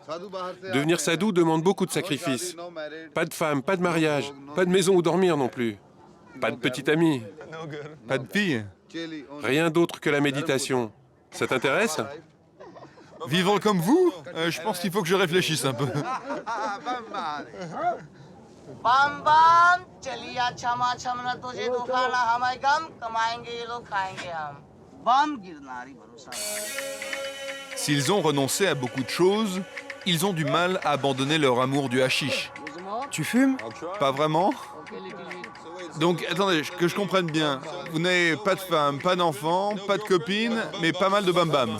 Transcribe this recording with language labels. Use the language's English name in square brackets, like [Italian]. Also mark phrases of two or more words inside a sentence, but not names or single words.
[French] Devenir sadhu demande beaucoup de sacrifices. Pas de femme, pas de mariage, pas de maison où dormir non plus. Pas de petite amie, Pas de fille? rien d'autre que la méditation. Ça t'intéresse? Vivre comme vous? Je pense qu'il faut que je réfléchisse un peu. [Hindi] बम बम चलिया क्षमा क्षमना तुझे दुखाना हमें गम कमाएंगे ये लोग खाएंगे हम बम गिरनारी भरोसा [French] S'ils ont renoncé à beaucoup de choses, ils ont du mal à abandonner leur amour du hashish. Tu fumes? Pas vraiment? Donc, attendez, que je comprenne bien. Vous n'avez pas de femme, pas d'enfant, pas de copine, mais pas mal de bam-bam.